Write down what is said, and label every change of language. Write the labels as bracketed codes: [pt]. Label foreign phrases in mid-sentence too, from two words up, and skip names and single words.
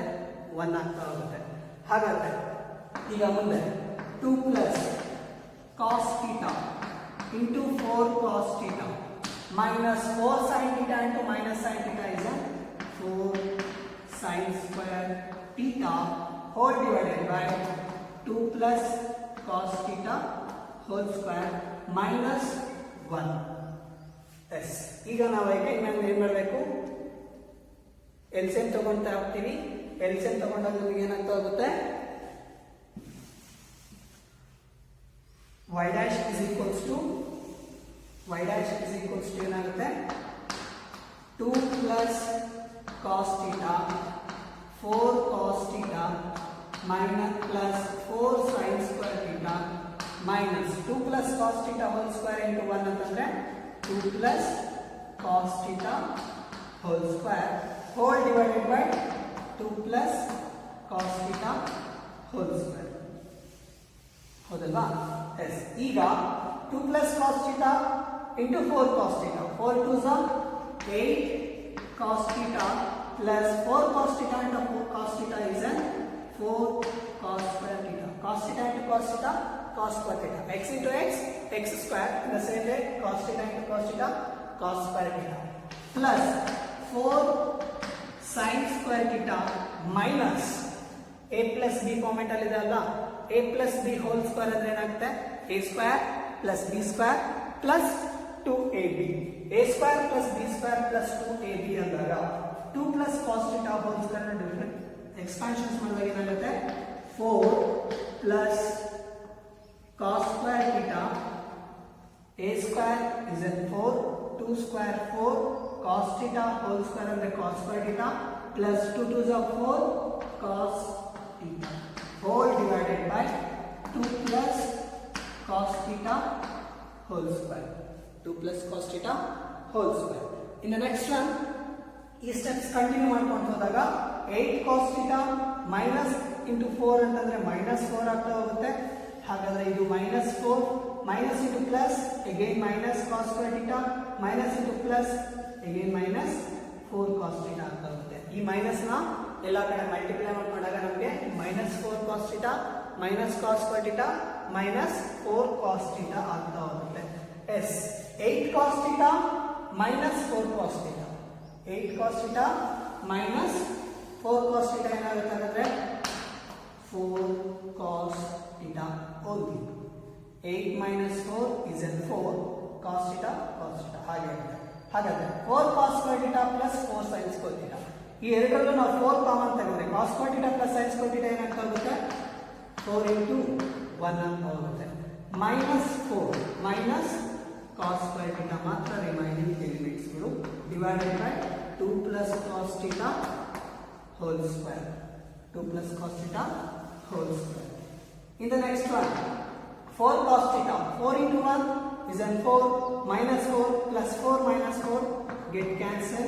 [en] 1 [kn] ಆಗ್ತಾ ಹೋಗುತ್ತೆ. ಹಾಗಾದ್ರೆ ಈಗ ಮುಂದೆ [en] 2 plus cos theta into 4 cos theta minus 4 sin theta into minus sin theta is 4 sin square theta whole divided by 2 plus cos theta whole square minus 1. [kn] ಎಸ್ ಈಗ ನಾವು ಇನ್ನೊಂದು ಏನು ಮಾಡಬೇಕು, ಎಲ್ಸಿಎಂ ತಗೊಳ್ತಾ ಹೋಗ್ತೀವಿ. ಎಲ್ಸಿಎಂ ತಗೊಂಡಾಗ ನಿಮಗೆ ಏನಾಗ್ತಾ ಹೋಗುತ್ತೆ, [en] y dash is equals to ಏನಾಗುತ್ತೆ 2 plus cos theta 4 cos theta minus plus 4 sin square theta minus 2 plus cos theta whole square into 1 ಅಂತಂದ್ರೆ 2 plus cos theta whole square whole divided by 2 plus cos theta whole square. [kn] ಹೌದಲ್ವಾ? ಎಸ್ ಈಗ [en] 2 plus cos theta into 4 cos theta 4 2s are 8 cos theta plus 4 cos theta into 4 cos theta is an 4 cos square theta. Cos theta into cos theta, cos square theta. X into x, x square. In the same way, cos theta into cos theta, cos square theta. Plus 4 sin square theta minus a plus b comment [kn] ಅಲ್ಲಿ ಇದೆ ಅಲ್ಲ, [en] a plus b whole square [kn] ಅಂದ್ರೆ ಏನಾಗುತ್ತೆ, [en] a square plus b square plus 2ab. a square plus b square plus 2ab ಅಂದಾಗ 2 plus cos theta whole square ನ different expansions [kn] ಮಾಡಿದಾಗ ಏನಾಗುತ್ತೆ [en] 4 plus cos square theta a square is in 4 2 square 4 cos theta whole square ಅಂದ್ರೆ cos square theta plus 2 2s are 4 cos theta whole divided by 2 plus cos theta whole square 2 plus cos theta whole square. In the next one ಈ steps continue [kn] ಮಾಡ್ಕೊಂಡು ಹೋದಾಗ [en] 8 cos theta minus into 4 ಅಂತಂದ್ರೆ minus 4 [kn] ಆಗ್ತಾ ಹೋಗುತ್ತೆ. ಹಾಗಾದ್ರೆ ಇದು [en] minus 4 minus into plus again minus cos square theta minus into plus again minus 4 cos theta [kn] ಆಗ್ತಾ ಹೋಗುತ್ತೆ. ಈ ಮೈನಸ್ ನ ಎಲ್ಲ ಕಡೆ ಮಲ್ಟಿಪ್ಲೈ ಮಾಡಿದಾಗ ನಮಗೆ [en] minus 4 cos theta minus cos square theta minus 4 cos theta [kn] ಆಗ್ತಾ ಹೋಗುತ್ತೆ. [en] ಎಸ್ 8 cos theta minus 4 cos theta 8 cos theta minus 4 cos theta [kn] ಏನಾಗುತ್ತೆ ಅಂದ್ರೆ [en] 4 cos theta only. 8 minus 4 is an 4 cos theta [kn] ಹಾಗೆ ಆಗುತ್ತೆ. [en] ಹಾಗಾದ್ರೆ 4 cos square theta plus 4 sin square theta [kn] ಈ ಎರಡರಲ್ಲೂ ನಾವು 4 ಕಾಮನ್ ತೆಗೆದ್ರೆ [en] cos square theta plus sin square theta [kn] ಏನಾಗ್ತಾ ಹೋಗುತ್ತೆ [en] 4 into 1 [kn] ಅಂತ ಹೋಗುತ್ತೆ. [en] minus 4 minus cos square theta [kn] ಮಾತ್ರ [en] remaining elements ಗಳು divided by 2 plus cos theta whole square 2 plus cos theta whole square. In the next one 4 cos theta 4 into 1 is an 4 minus 4 plus 4 minus 4 get cancelled.